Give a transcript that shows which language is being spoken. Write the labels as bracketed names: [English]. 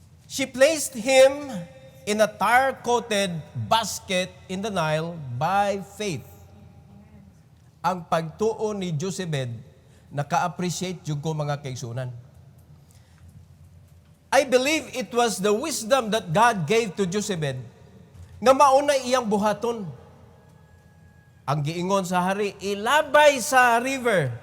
[English] She placed him in a tar-coated basket in the Nile by faith. [Cebuano] ang pagtuo ni Jochebed, naka-appreciate yung ko mga kaigsunan. [English] I believe it was the wisdom that God gave to Jochebed [Cebuano] nga mauna iyang buhaton. Ang giingon sa hari, ilabay sa river.